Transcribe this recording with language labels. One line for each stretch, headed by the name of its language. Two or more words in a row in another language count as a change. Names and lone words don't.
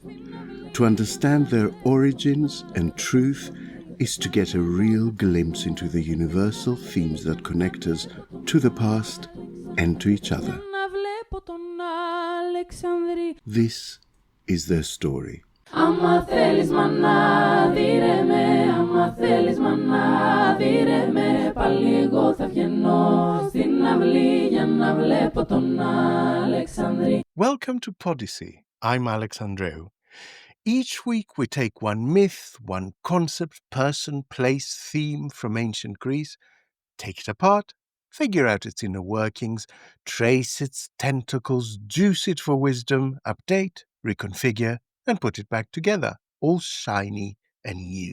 English: To understand their origins and truth is to get a real glimpse into the universal themes that connect us to the past and to each other. This is their story.
Greek: Άμα θέλεις μάνα δίρε με, άμα θέλεις μάνα δίρε με, πάλι εγώ θα βγαίνω στην αυλή για να βλέπω τον Αλεξανδρή.
English: Welcome to Podyssey. I'm Alex Andreou. Each week we take one myth, one concept, person, place, theme from ancient Greece, take it apart, figure out its inner workings, trace its tentacles, juice it for wisdom, update, reconfigure, and put it back together, all shiny and new.